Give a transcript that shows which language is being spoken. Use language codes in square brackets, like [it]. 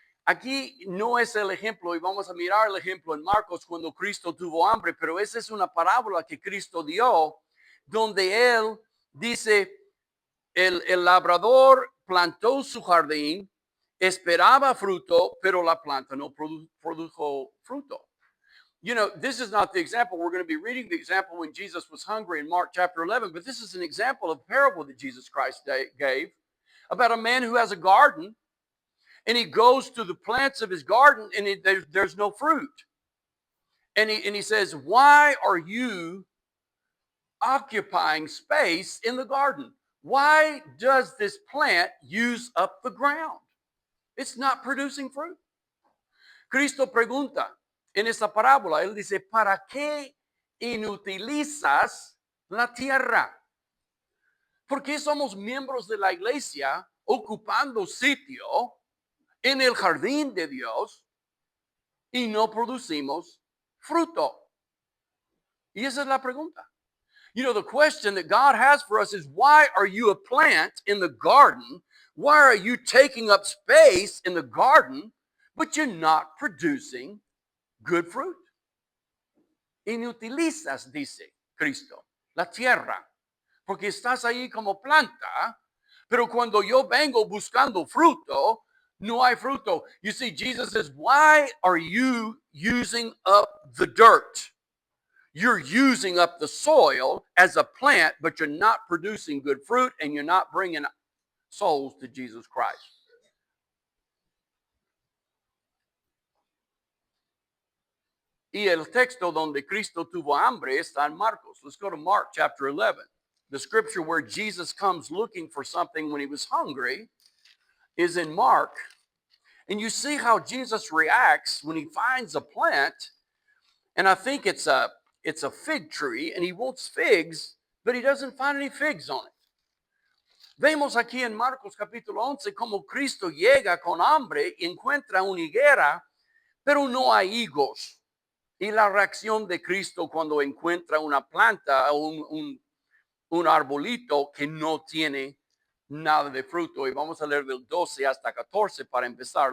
[es] Aquí no es el ejemplo, y vamos a mirar el ejemplo en Marcos cuando Cristo tuvo hambre, pero esa es una parábola que Cristo dio, donde Él dice, el labrador plantó su jardín, esperaba fruto, pero la planta no produjo fruto. [en] You know, this is not the example. We're going to be reading the example when Jesus was hungry in Mark chapter 11, but this is an example of a parable that Jesus Christ gave about a man who has a garden, and he goes to the plants of his garden, and there's no fruit. And he says, why are you occupying space in the garden? Why does this plant use up the ground? It's not producing fruit. [es] Cristo pregunta en esta parábola, él dice, ¿para qué inutilizas la tierra? ¿Por qué somos miembros de la iglesia ocupando sitio en el jardín de Dios y no producimos fruto? Y esa es la pregunta. [en] You know, the question that God has for us is, why are you a plant in the garden? Why are you taking up space in the garden, but you're not producing good fruit? Inutilizas, dice Cristo, la tierra, porque estás ahí como planta, pero cuando yo vengo buscando fruto, no hay fruto. You see, Jesus says, why are you using up the dirt? You're using up the soil as a plant, but you're not producing good fruit and you're not bringing souls to Jesus Christ. [es] Y el texto donde Cristo tuvo hambre está en Marcos. [en] Let's go to Mark chapter 11. The scripture where Jesus comes looking for something when he was hungry is in Mark. And you see how Jesus reacts when he finds a plant. And I think it's a fig tree and he wants figs, but he doesn't find any figs on it. [es] Vemos aquí en Marcos capítulo 11 como Cristo llega con hambre y encuentra una higuera, pero no hay higos. Y la reacción de Cristo cuando encuentra una planta o un arbolito que no tiene nada de fruto. Y vamos a leer del 12 hasta 14 para empezar.